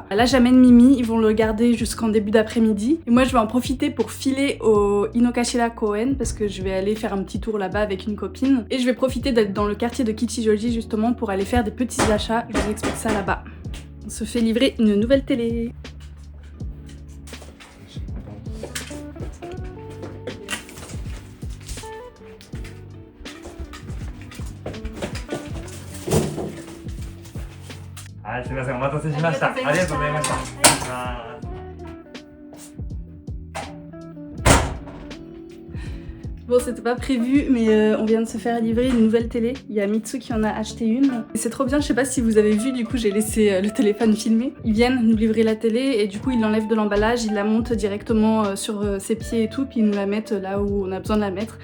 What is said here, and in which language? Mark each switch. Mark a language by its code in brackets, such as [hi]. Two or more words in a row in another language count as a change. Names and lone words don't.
[fr] Là, j'amène Mimi, ils vont le garder jusqu'en début d'après-midi et moi, je vais en profiter pour filer au Inokashira Koen parce que je vais aller faire un petit tour là-bas avec une copine et je vais profiter d'être dans le quartier de Kichijoji justement pour aller faire des petits achats. Je vous explique ça là-bas. On se fait livrer une nouvelle télé. Ah, [ja] すみません、お待たせしました。ありがとうございました。 [fr] Bon, c'était pas prévu, mais on vient de se faire livrer une nouvelle télé. Il y a Mitsu qui en a acheté une. Et c'est trop bien, je sais pas si vous avez vu, du coup j'ai laissé le téléphone filmer. Ils viennent nous livrer la télé et du coup ils l'enlèvent de l'emballage, ils la montent directement sur ses pieds et tout, puis ils nous la mettent là où on a besoin de la mettre.